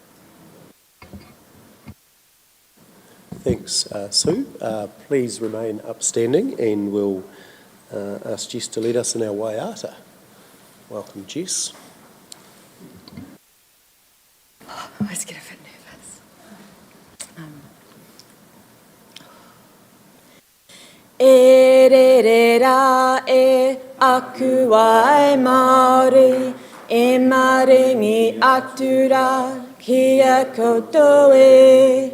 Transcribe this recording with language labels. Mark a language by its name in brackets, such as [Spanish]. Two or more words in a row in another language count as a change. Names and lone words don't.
[English] Thanks, Sue. Please remain upstanding and we'll ask Jess to lead us in our waiata. Welcome, Jess. I always get a bit nervous. [Māori] E re re ra e aku wai Māori e maringi atura kia koutou e.